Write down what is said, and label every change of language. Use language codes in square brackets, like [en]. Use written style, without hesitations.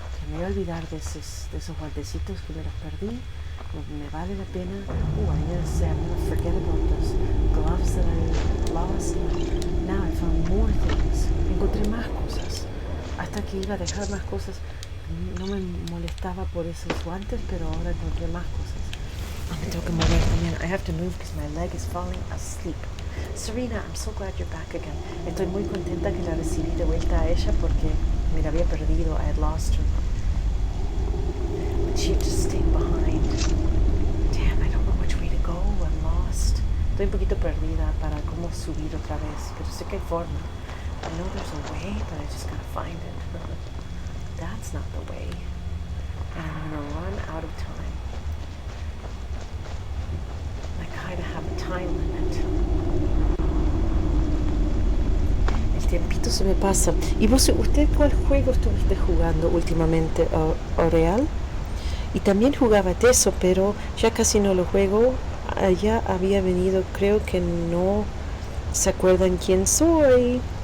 [es] Me voy a olvidar de esos guantecitos que me los perdí. Me vale la pena. [en] I'm gonna forget about those gloves that I lost. Now I found more things. [es] Encontré más cosas. Hasta que iba a dejar más cosas. No me molestaba por esos guantes, pero ahora encontré más cosas. Me tengo que mover también. [en] I have to move because my leg is falling asleep. Serena, I'm so glad you're back again. [es] Estoy muy contenta que la recibí de vuelta a ella porque me la había perdido. [en] I had lost her. But she just stayed behind. Damn, I don't know which way to go. I'm lost. [es] Estoy un poquito perdida para cómo subir otra vez, pero sé que hay forma. [en] I know there's a way, but I just gotta find it. That's not the way. And I'm gonna run out of time. I kinda have a time limit. [es] El tiempito se me pasa. ¿Y usted cuál juego estuviste jugando últimamente, Oreal? Y también jugaba Teso, pero ya casi no lo juego. Allá había venido, creo que no se acuerdan quién soy.